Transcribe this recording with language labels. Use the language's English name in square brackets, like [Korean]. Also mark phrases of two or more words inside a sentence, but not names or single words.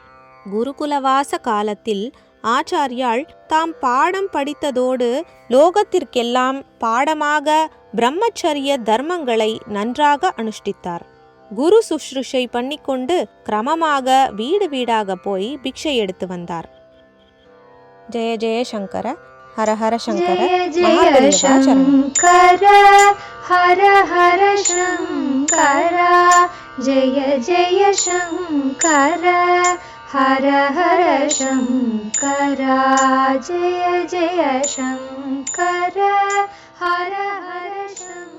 [Tamil] குருகுலவாச காலத்தில் ஆச்சாரியால் தாம் பாடம் படித்ததோடு லோகத்திற்கெல்லாம் பாடமாக பிரம்மச்சரிய தர்மங்களை நன்றாக அனுஷ்டித்தார். குரு சுஷ்ருஷை பண்ணிக்கொண்டு கிரமமாக வீடு வீடாக போய் பிக்ஷை எடுத்து வந்தார். [Sanskrit] जय जय शंकर। हर हर शंकर जय जय शंकर हर हर शंकर जय जय शंकर हर हर शंकर जय जय शंकर हर हर शंकर।